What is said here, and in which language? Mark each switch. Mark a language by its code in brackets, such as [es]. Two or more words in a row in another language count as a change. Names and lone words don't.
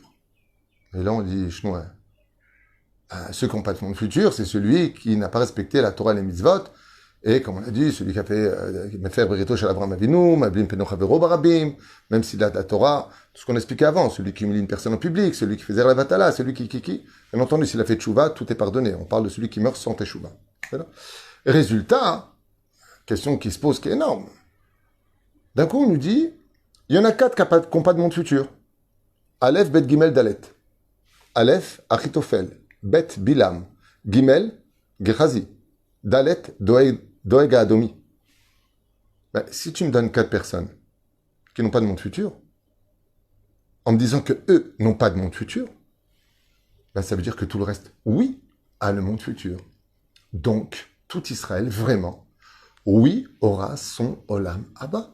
[fr] Et là on dit, chnois, ceux qui n'ont pas de monde futur, c'est celui qui n'a pas respecté la Torah et les mitzvot, et comme on a dit, celui qui a fait Brito chez Abraham Avinu, [he] מלבין פני חברו ברבים, [fr] même s'il a la Torah, tout ce qu'on expliquait avant, celui qui humilie une personne en public, celui qui faisait la vatala, celui qui. Bien entendu, s'il a fait tchouva, tout est pardonné. On parle de celui qui meurt sans tchouva. Résultat, question qui se pose qui est énorme. D'un coup, on nous dit, il y en a 4 qui n'ont pas de monde futur. Aleph, Bet, Gimel, Dalet. Aleph, Achitofel. Bet, Bilam. Gimel, Gehazi. Dalet, Doeg Adomi. Si tu me donnes 4 personnes qui n'ont pas de monde futur, en me disant que eux n'ont pas de monde futur, ça veut dire que tout le reste, oui, a le monde futur. Donc, tout Israël, vraiment, oui, aura son [he] עולם הבא.